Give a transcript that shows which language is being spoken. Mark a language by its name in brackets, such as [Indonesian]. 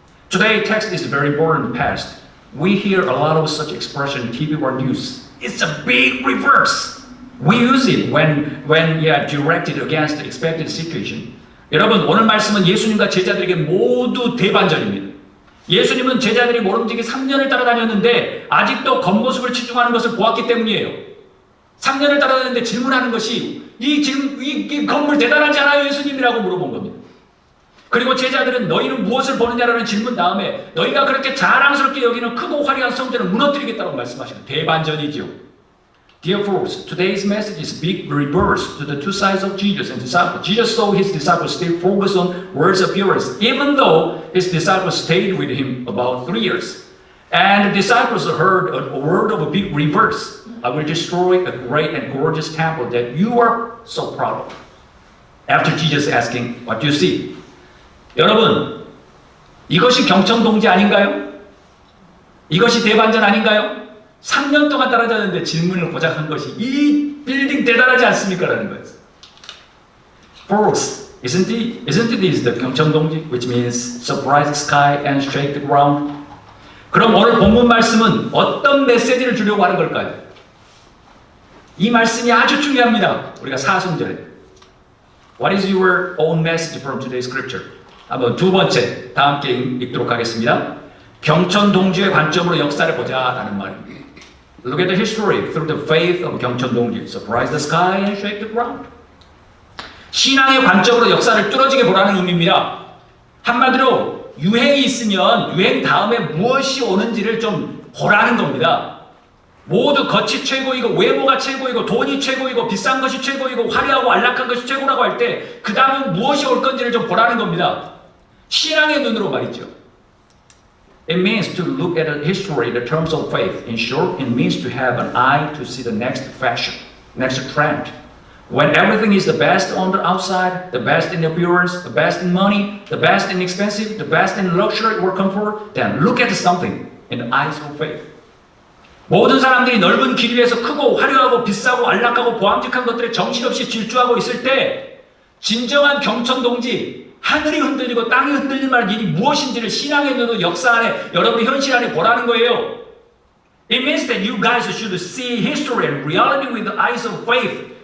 [English] Today's text is very important past. We hear a lot of such expression in TV or news. It's a big reverse. We use it when directed against the expected situation. [Korean] 여러분, 오늘 말씀은 예수님과 제자들에게 모두 대반전입니다. 예수님은 제자들이 모름지기 3년을 따라다녔는데 아직도 겉모습을 치중하는 것을 보았기 때문이에요. 3년을 따라다녔는데 질문하는 것이 이 건물 대단하지 않아요, 예수님이라고 물어본 겁니다. 그리고 제자들은 너희는 무엇을 보느냐라는 질문 다음에 너희가 그렇게 자랑스럽게 여기는 크고 화려한 성전을 무너뜨리겠다고 말씀하시는 대반전이죠. [English] Dear folks, today's message is big reverse to the two sides of Jesus and disciples. Jesus saw his disciples stay focused on world's appearance, even though his disciples stayed with him about 3 years. And the disciples heard a word of a big reverse. I will destroy a great and gorgeous temple that you are so proud of. After Jesus asking, what do you see? [Korean] 여러분, 이것이 경천동지 아닌가요? 이것이 대반전 아닌가요? 3년 동안 따라다녔는데 질문을 고작 한 것이 이 빌딩 대단하지 않습니까? 라는 거예요. [English] Folks, isn't this the 경천동지, which means surprise the sky and shake the ground? [Korean] 그럼 오늘 본문 말씀은 어떤 메시지를 주려고 하는 걸까요? 이 말씀이 아주 중요합니다. 우리가 사순절에 [English] What is your own message from today's scripture? [Korean] 한번 두 번째 다 함께 읽도록 하겠습니다. 경천동지의 관점으로 역사를 보자라는 말입니다. [English] Look at the history through the faith of 경천동지. Surprise the sky and shake the ground. [Korean] 신앙의 관점으로 역사를 뚫어지게 보라는 의미입니다. 한마디로 유행이 있으면 유행 다음에 무엇이 오는지를 좀 보라는 겁니다. 모두 겉이 최고이고 외모가 최고이고 돈이 최고이고 비싼 것이 최고이고 화려하고 안락한 것이 최고라고 할 때 그 다음은 무엇이 올 건지를 좀 보라는 겁니다. 신앙의 눈으로 말이죠. [English] It means to look at the history in terms of faith. In short, it means to have an eye to see the next fashion, next trend. When everything is the best on the outside, the best in appearance, the best in money, the best in expensive, the best in luxury or comfort, then look at something in the eyes of faith. [Korean] 모든 사람들이 넓은 길 위에서 크고 화려하고 비싸고 안락하고 보암직한 것들에 정신없이 질주하고 있을 때 진정한 경천동지, 하늘이 흔들리고 땅이 흔들릴 만한 일이 무엇인지를 신앙의 눈으로 역사 안에 여러분이 현실 안에 보라는 거예요. [English] It means that you guys should see history and reality with the eyes of faith.